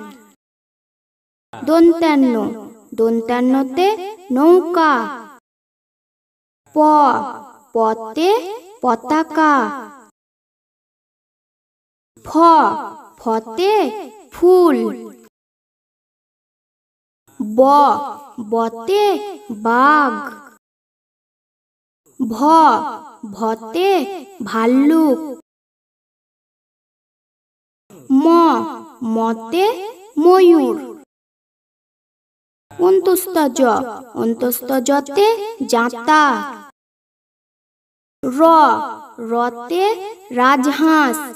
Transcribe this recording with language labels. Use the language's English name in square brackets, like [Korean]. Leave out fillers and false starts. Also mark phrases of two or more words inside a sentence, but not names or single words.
[Bangla] দন্তান্ন দন্তান্নতে নৌকা প পতে পতাকা ফ ফতে ফুল ব বতে বাঘ ভ ভতে ভাল্লুক মতে ময়ূর। অন্তস্থ জতে জাতা। রতে রাজহাঁস।